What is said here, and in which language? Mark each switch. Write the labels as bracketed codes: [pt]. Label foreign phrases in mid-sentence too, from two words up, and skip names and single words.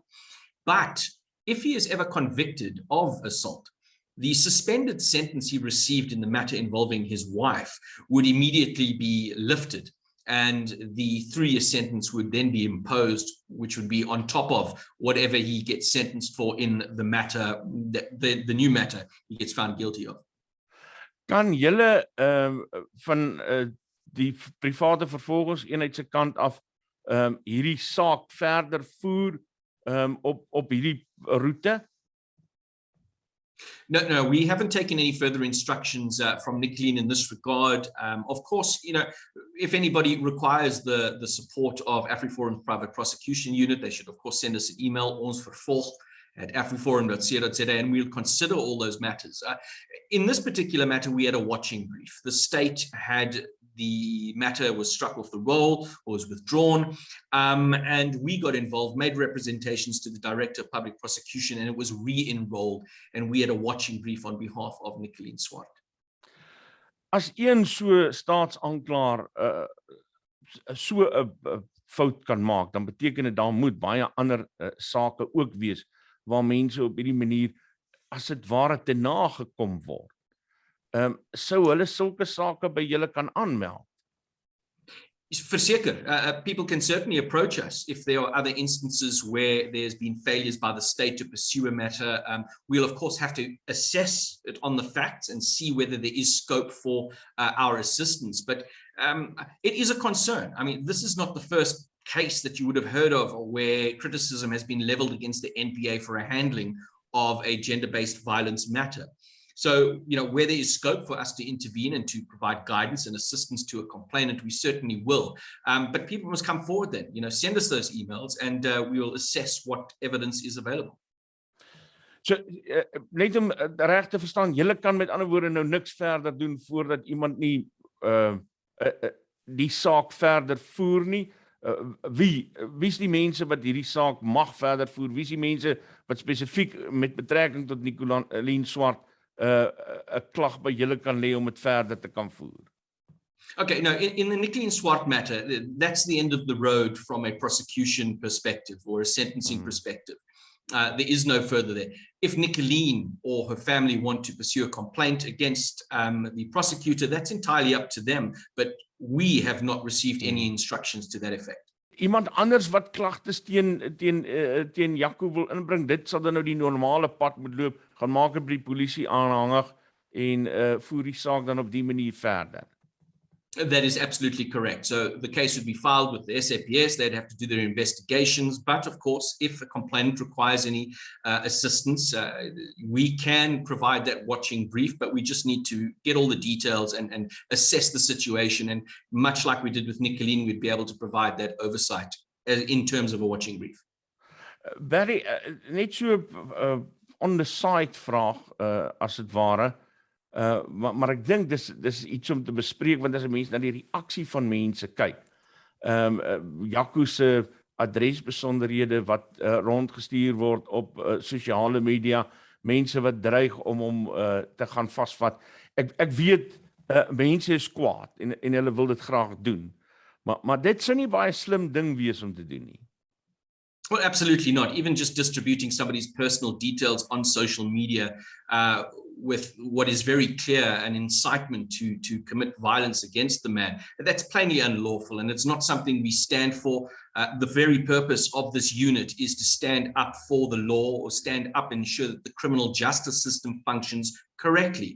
[en] But if he is ever convicted of assault, the suspended sentence he received in the matter involving his wife would immediately be lifted, and the 3-year sentence would then be imposed, which would be on top of whatever he gets sentenced for in the matter, the new matter he gets found guilty of. [af] Kan julle van die private vervolgingseenheid se kant af hierdie saak verder voer op hierdie roete? [en] No, we haven't taken any further instructions from Nicoleen in this regard. Of course, if anybody requires the support of Afriforum's private prosecution unit, they should of course send us an email, [af] ons vervolg@afriforum.co.za, [en] and we'll consider all those matters. In this particular matter, we had a watching brief. The state had the matter was struck off the roll or was withdrawn, and we got involved, made representations to the Director of Public Prosecution, and it was re-enrolled, and we had a watching brief on behalf of Nicoleen Swart. [af] As een so staatsanklaer so 'n fout kan maak, dan beteken dit daar moet baie ander sake ook wees waar mense op hierdie manier as dit ware te nagekom word. Sou hulle sulke sake by julle kan aanmeld? Verseker, [en] people can certainly approach us if there are other instances where there's been failures by the state to pursue a matter. We'll of course have to assess it on the facts and see whether there is scope for our assistance. But it is a concern. I mean, this is not the first case that you would have heard of where criticism has been leveled against the NPA for a handling of a gender-based violence matter. So, where there is scope for us to intervene and to provide guidance and assistance to a complainant, we certainly will. But people must come forward then, send us those emails, and we will assess what evidence is available. [af] So, net om reg te verstaan, julle kan met ander woorde nou niks verder doen voordat iemand nie die saak verder voer nie. Wie is die mense wat hierdie saak mag verder voer? Wie is die mense wat spesifiek met betrekking tot Nicoleen Swart 'n klag by julle kan lê om dit verder te kan voer? [en] Okay, no, in the Nicoleen Swart matter, that's the end of the road from a prosecution perspective or a sentencing perspective. There is no further there. If Nicoleen or her family want to pursue a complaint against the prosecutor, that's entirely up to them, but we have not received any instructions to that effect. Iemand anders wat klagtes teen Jaco wil inbring, dit sal dan nou die normale pad moet loop, gaan maak by die polisie aanhangig en voer die saak dan op die manier verder. That is absolutely correct. So the case would be filed with the SAPS. They'd have to do their investigations. But of course, if a complainant requires any assistance, we can provide that watching brief, but we just need to get all the details and assess the situation. And much like we did with Nicoleen, we'd be able to provide that oversight in terms of a watching brief. [af] Barry, net so [en] on the side [af] vraag, as het ware, maar ek dink dis iets om te bespreek, want as 'n mens na die reaksie van mense kyk, Jaco se adresbesonderhede wat rondgestuur word op sosiale media, mense wat dreig om hom te gaan vasvat. Ek weet mense is kwaad en hulle wil dit graag doen, maar dit sou nie baie slim ding wees om te doen nie. [en] Well, absolutely not. Even just distributing somebody's personal details on social media with what is very clear an incitement to commit violence against the man. That's plainly unlawful, and it's not something we stand for. The very purpose of this unit is to stand up for the law, or stand up and ensure that the criminal justice system functions correctly.